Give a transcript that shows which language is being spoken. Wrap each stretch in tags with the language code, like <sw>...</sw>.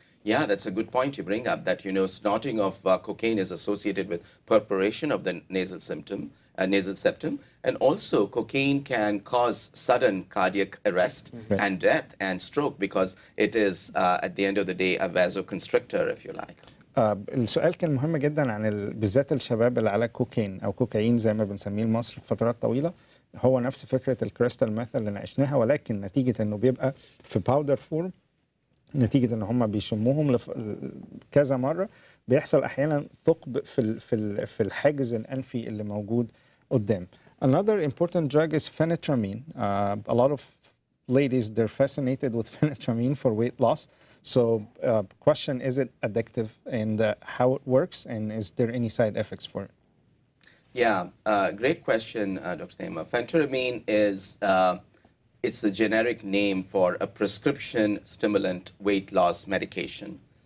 <en>Yeah, that's a good point you bring up, that, snorting of cocaine is associated with perforation of the nasal septum, and also cocaine can cause sudden cardiac arrest and death and stroke because it is, at the end of the day, a vasoconstrictor, if you like.</en> <ar>السؤال كان مهم جدا عن بالذات الشباب اللي على كوكين او كوكايين زي ما بنسميه لمصر فترات طويله. هو نفس فكره الكريستال ميث اللي ناقشناها، ولكن نتيجه انه بيبقى في باودر فورم، نتيجه ان هم بيشموهم كذا مره، بيحصل احيانا ثقب في الحاجز الانفي اللي موجود قدام.</ar> <en>Another important drug is phenetramine. A lot of ladies, they're fascinated with phenetramine for weight loss. So question, is it addictive, and how it works, and is there any side effects for it? Yeah, great question, Dr. Tamer. Phenetramine is, it's the generic name for a prescription stimulant weight loss medication.</en>